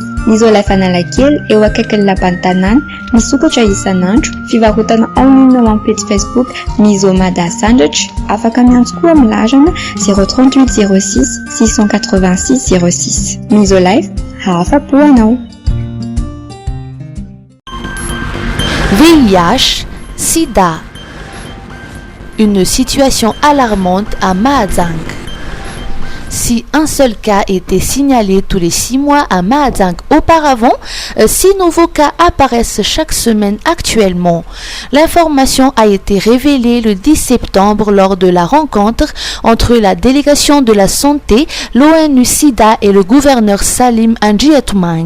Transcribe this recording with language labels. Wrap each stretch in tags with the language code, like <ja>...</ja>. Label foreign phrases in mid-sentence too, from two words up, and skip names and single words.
<mg>Ny Isolife Analakely eo akaikin'ny lapan'ny tanàna, misokatra isan'andro, fivarotana</mg> <fr>en ligne</fr> <mg>amin'ny page Facebook Miso Mada Sandwich, afaka miantso koa amin'ny larana 038 06 686 06. Isolife, afapo anao. VIH, Sida.</mg> <fr>Une situation alarmante à Mahajang. Si un seul cas était signalé tous les 6 mois à Mahajang auparavant, 6 nouveaux cas apparaissent chaque semaine actuellement. L'information a été révélée le 10 septembre lors de la rencontre entre la délégation de la santé, l'ONU-SIDA et le gouverneur Salim Anjiatumang.</fr>